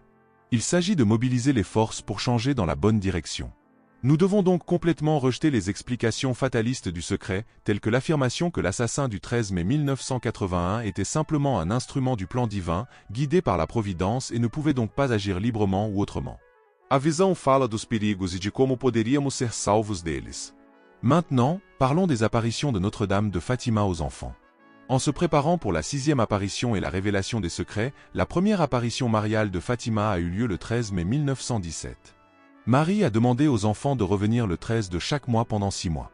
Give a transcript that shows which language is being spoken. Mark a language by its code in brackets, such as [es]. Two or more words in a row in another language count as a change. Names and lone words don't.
[fr] Il s'agit de mobiliser les forces pour changer dans la bonne direction. Nous devons donc complètement rejeter les explications fatalistes du secret, telles que l'affirmation que l'assassin du 13 mai 1981 était simplement un instrument du plan divin, guidé par la providence et ne pouvait donc pas agir librement ou autrement. [pt] A visão fala dos perigos e de como poderíamos ser salvos deles. [fr] Maintenant, parlons des apparitions de Notre-Dame de Fatima aux enfants. En se préparant pour la 6e apparition et la révélation des secrets, la première apparition mariale de Fatima a eu lieu le 13 mai 1917. Marie a demandé aux enfants de revenir le 13 de chaque mois pendant 6 mois.